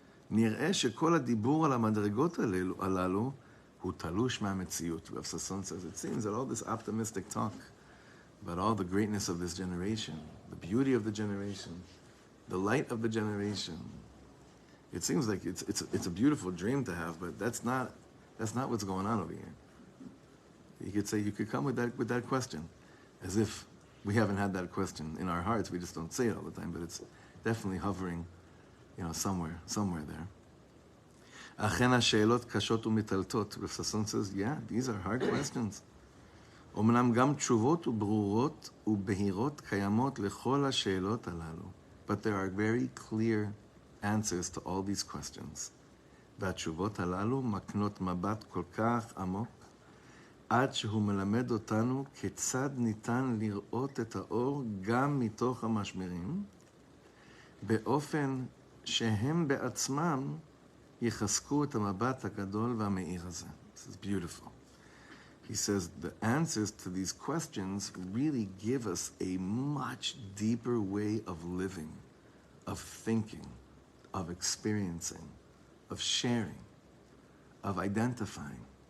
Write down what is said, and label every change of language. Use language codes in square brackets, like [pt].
[he] נראה שכל הדיבור על המדרגות הללו הוא תלוש מהמציאות. [en] Rav Sasson says, it seems that all this optimistic talk about all the greatness of this generation, the beauty of the generation, the light of the generation, it seems like it's a beautiful dream to have, but that's not what's going on over here. You could come with that question, as if we haven't had that question in our hearts. We just don't say it all the time, but it's definitely hovering, somewhere there. [he] אכן השאלות קשות ומטלטות. [en] Rav Sasson says, yeah, these are hard questions. [he] אומנם גם תשובות וברורות ובהירות קיימות לכל השאלות הללו. [en] But there are very clear answers to all these questions. [he] והתשובות הללו מקנות מבט כל כך עמוק, עד שהוא מלמד אותנו כיצד ניתן לראות את האור גם מתוך המשברים, באופן שהם בעצמם יחזקו את המבט הגדול והמאיר הזה. [en] This is beautiful. He says the answers to these questions really give us a much deeper way of living, of thinking, of experiencing, of sharing, of identifying.